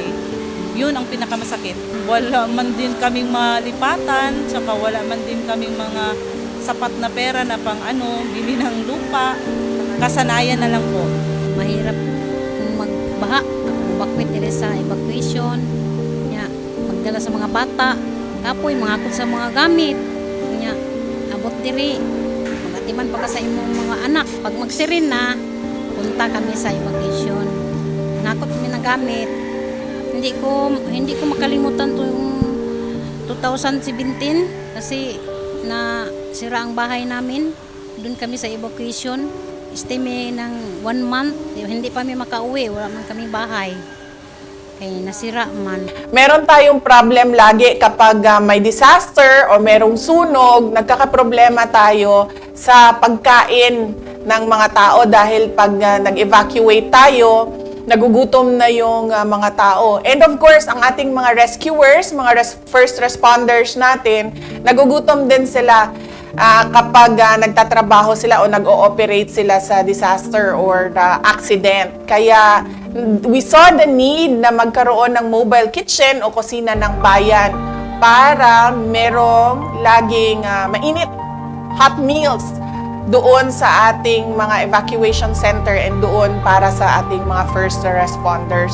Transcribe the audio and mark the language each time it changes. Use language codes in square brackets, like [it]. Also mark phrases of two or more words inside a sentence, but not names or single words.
[tl] Yun ang pinakamasakit. Wala man din kaming malipatan, tsaka wala man din kaming mga sapat na pera na pang bili ng lupa. Kasanayan na lang po. Mahirap magbaha, evacuate nila sa evacuation, [ceb] magdala sa mga bata, kapoy, mangakot sa mga gamit, abot diri, magatiman pa ka sa imong mga anak. [tl] Pag magsirin na, punta kami sa evacuation. Nakot kami ng gamit. Hindi ko makalimutan to yung 2017 kasi na sira ang bahay namin. Doon kami sa evacuation. Stay ng 1 month. Hindi pa kami makauwi. Wala man kami bahay. Kaya nasira man. Meron tayong problem lagi kapag may disaster o merong sunog, nagkakaproblema tayo sa pagkain ng mga tao dahil pag nag-evacuate tayo, nagugutom na yung mga tao. [en] And of course, [tl] ang ating mga rescuers, mga [en] first responders [tl] natin, nagugutom din sila kapag nagtatrabaho sila o nag-ooperate sila sa [en] disaster or accident. [tl] Kaya [en] we saw the need [tl] na magkaroon ng [en] mobile kitchen [tl] o kusina ng bayan para merong laging mainit, [en] hot meals [tl] doon sa ating mga [en] evacuation center [tl] and doon para sa ating mga [en] first responders.